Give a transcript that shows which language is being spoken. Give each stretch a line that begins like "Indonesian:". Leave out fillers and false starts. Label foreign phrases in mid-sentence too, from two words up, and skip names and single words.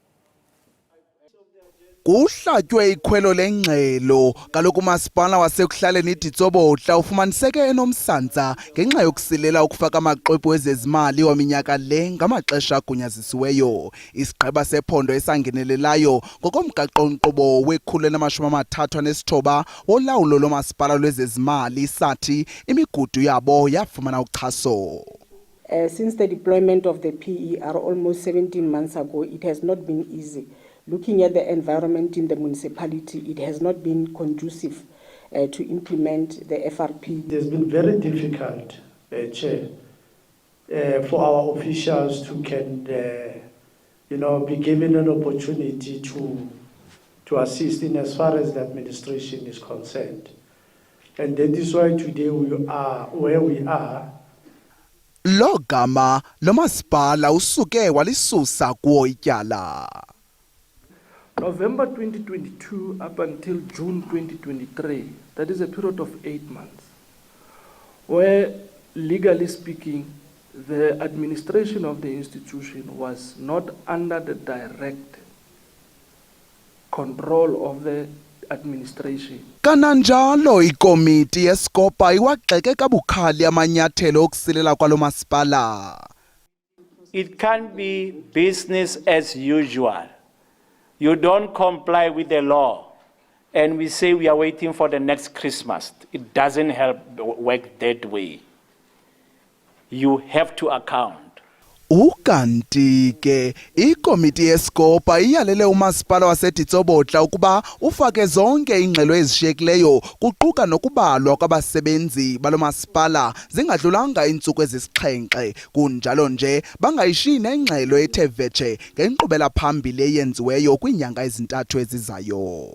Xhosa: Kuhlatywe ikhwelo lengxelo kaloku umasipala wasekuhlaleni iDitsobotla ufumaniseke enomsantsa ngenxa yokusilela ukufaka amaxwebhu ezezimali waminyaka le ngamaxesha agunyazisiweyo. Isigqeba sephondo esangenelelayo ngokomgaqo-nkqubo we-139 wolawulo lomasipala lwezezimali sathi imigudu yabo yafumana uxhaso.
English: Since the deployment of the PER almost 17 months ago, it has not been easy. Looking at the environment in the municipality, it has not been conducive to implement the FRP. It has been very difficult, Chair, for our officials to be given an opportunity to assist in as far as the administration is concerned. And that is why today we are where we are.
Xhosa: Lo gama lo masipala usuke walisusa kuwo ityala.
English: November 2022 up until June 2023, that is a period of 8 months, where legally speaking, the administration of the institution was not under the direct control of the administration.
Xhosa: Kananjalo ikomiti yeskopa iwagxeke kabukhali amanyathelo okusilela kwalo masipala.
English: It can't be business as usual. You don't comply with the law and we say we are waiting for the next Christmas. It doesn't help work that way. You have to account.
Xhosa: Ukanti ke ikomiti yeskopa iyalele umasipala waseDitsobotla ukuba ufake zonke ingxelo ezishiyekileyo kuquka nokubalwa kwabasebenzi balo masipala zingadlulanga iintsuku ezisixhenxe kunjalo nje bangayishiyi nengxelo ethe vetshe ngenkqubela phambili eyenziweyo kwiinyanga ezintathu ezizayo.